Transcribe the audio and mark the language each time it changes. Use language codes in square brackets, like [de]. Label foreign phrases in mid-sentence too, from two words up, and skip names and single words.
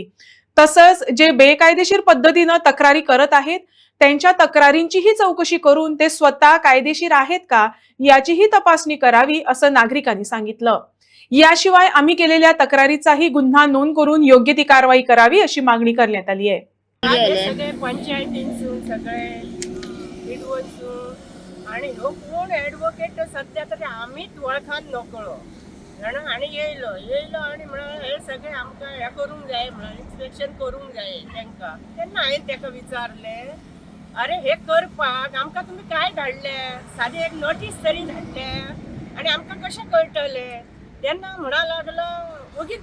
[mr] तसंच जे बेकायदेशीर पद्धतीनं तक्रारी करत आहेत त्यांच्या तक्रारींचीही चौकशी करून ते स्वतः कायदेशीर आहेत का याचीही तपासणी करावी असं नागरिकांनी सांगितलं। याशिवाय आम्ही केलेल्या तक्रारीचाही गुन्हा नोंद करून योग्य ती कारवाई करावी अशी मागणी करण्यात आली आहे। [kok] सगळे पंचायतींसून सगळे आणि हो कोण ॲडव्होकेट सध्या तरी आम्हीच वळखान नकळो जाणा आणि येयलो आणि म्हणा हे सगळे आमकां हे करूंक जाय म्हणून इन्स्पेक्शन करूंक जाय तेंकां तेन्ना हांवें तेका विचारले अरे हे करपाक आमकां तुमी काय धाडले सादी एक नोटीस तरी धाडले आणि आमकां कशें कळटले तेन्ना म्हणा लागलो ओगीच